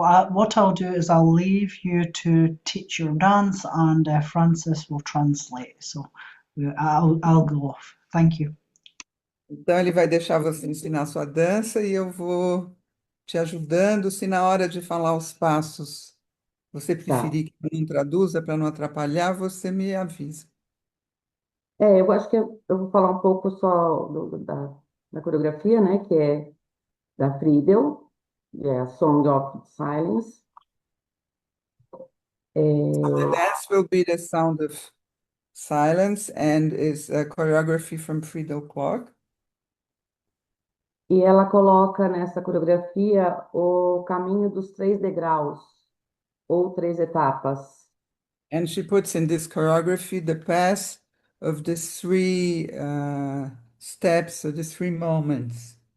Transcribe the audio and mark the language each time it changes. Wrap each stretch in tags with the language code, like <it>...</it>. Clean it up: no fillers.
<en>what I'll do is I'll leave you to teach your dance, and Francis will translate. So, I'll go off. Thank you.</en> <pt>Então, ele vai deixar você ensinar sua dança e eu vou te ajudando. Se na hora de falar os passos você tá. preferir que eu não traduza para não atrapalhar, você me avisa. Eu acho que eu vou falar um pouco só da coreografia, né, que é da Friedel, que é a Song of Silence.</pt> <en>The dance will be the sound of silence and is a choreography from Friedel Kloke.</en> <pt>E ela coloca nessa coreografia o caminho dos 3 degraus, ou 3 etapas.</pt> <en>And she puts in this choreography the path of the three steps, or the three moments.</en>